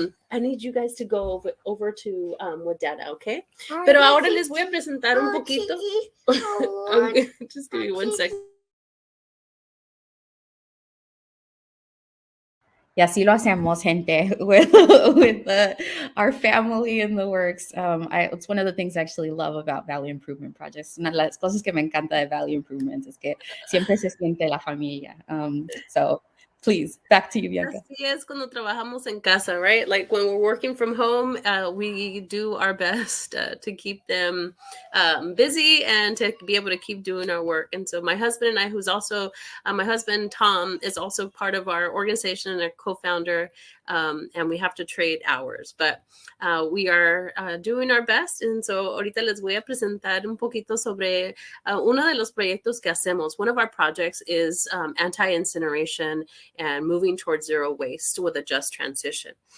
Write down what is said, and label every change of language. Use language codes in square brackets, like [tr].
[en] I need you guys to go over to with Dada, okay? [es] Pero ahora les voy a presentar un poquito. [en] Okay, just give me 1 second. [es] Y así lo hacemos, gente, [en] with our family in the works. It's one of the things I actually love about Valley Improvement Projects. [es] Una de las cosas que me encanta de Valley Improvement es que siempre se siente la familia. [en] So please, back to you, Bianca. [es] Así es cuando trabajamos en casa, right? [en] Like when we're working from home, we do our best to keep them busy and to be able to keep doing our work. And so my husband and I, who's also, my husband, Tom, is also part of our organization and a co-founder. and we have to trade hours, but we are doing our best. And so [es] ahorita les voy a presentar un poquito sobre uno de los proyectos que hacemos. [en] One of our projects is anti-incineration and moving towards zero waste with a just transition.